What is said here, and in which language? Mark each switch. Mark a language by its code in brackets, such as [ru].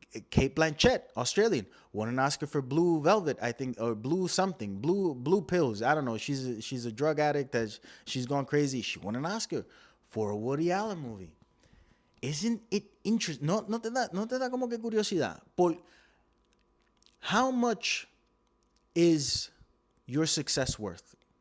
[en] Kate Blanchett, Australian, won an Oscar for Blue Velvet, I think, or Blue something, Blue Pills. I don't know. She's a drug addict. She's gone crazy. She won an Oscar for a Woody Allen movie. Isn't it interesting? [es] No te da como que curiosidad. [en] Por how much is your success worth?